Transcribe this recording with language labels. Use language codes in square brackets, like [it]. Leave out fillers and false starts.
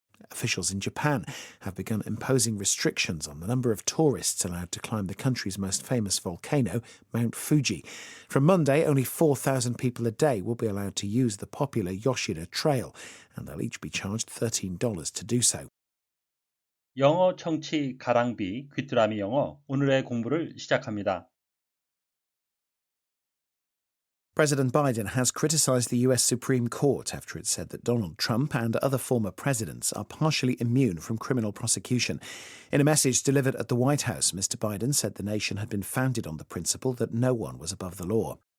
[en] Officials in Japan have begun imposing restrictions on the number of tourists allowed to climb the country's most famous volcano, Mount Fuji. From Monday, only 4,000 people a day will be allowed to use the popular Yoshida Trail, and they'll each be charged $13 to do so. [ko] 영어 청취 가랑비 귀뚜라미 영어 오늘의 공부를 시작합니다. [en] President Biden has criticized the U.S. Supreme Court after it said that Donald Trump and other former presidents are partially immune from criminal prosecution. In a message delivered at the White House, Mr. Biden said the nation had been founded on the principle that no one was above the law.